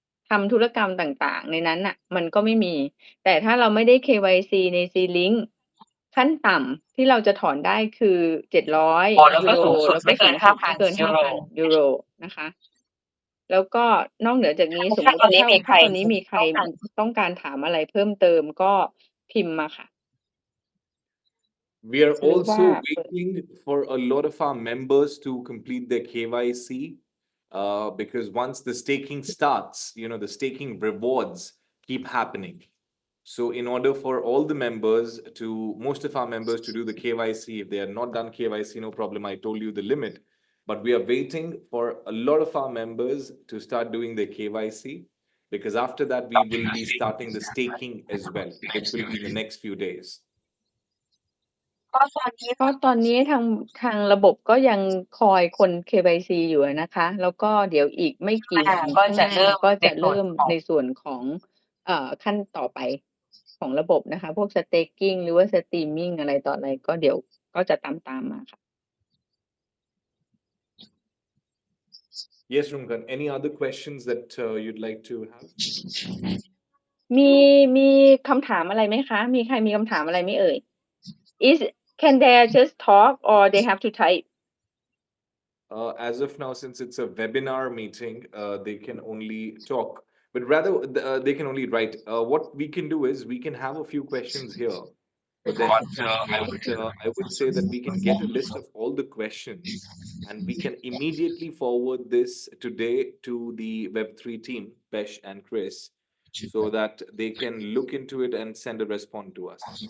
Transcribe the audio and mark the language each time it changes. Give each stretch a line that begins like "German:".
Thai: ทำธุรกรรมต่างๆในนั้นน่ะมันก็ไม่มีแต่ถ้าเราไม่ได้ KYC ใน C-Link ขั้นต่ำที่เราจะถอนได้คือ700ยูโรแล้วก็สูงสุดไม่เกิน 5,000 ยูโรนะคะแล้วก็นอกเหนือจากนี้สมมุติถ้าตอนนี้มีใครต้องการถามอะไรเพิ่มเติมก็พิมพ์มาค่ะ
English: We are
Thai: หรือว่า
English: also waiting for a lot of our members to complete their KYC because once the staking starts, the staking rewards keep happening. So, in order for all the members most of our members to do the KYC, if they are not done KYC, no problem. I told you the limit. But we are waiting for a lot of our members to start doing their KYC because after that, we will be starting the staking as well, which will be in the next few days.
Thai: ก็ตอนนี้ทางระบบก็ยังคอยคน KYC อยู่นะคะ แล้วก็เดี๋ยวอีกไม่กี่วันข้างหน้าก็จะเริ่มในส่วนของขั้นต่อไปของระบบนะคะ พวก staking หรือว่า streaming อะไรต่ออะไรก็เดี๋ยวก็จะตามมาค่ะ
English: Yes, Rumkan. Any other questions that you'd like to have?
Thai: มีคำถามอะไรไหมคะ มีใครมีคำถามอะไรไหมเอ่ย
English: Can they just talk or they have to type? As of now, since it's a webinar meeting, they can only talk, but rather they can only write. What we can do is we can have a few questions here, but then I would say that we can get a list of all the questions and we can immediately forward this today to the Web3 team, Pesh and Chris, so that they can look into it and send a response to us.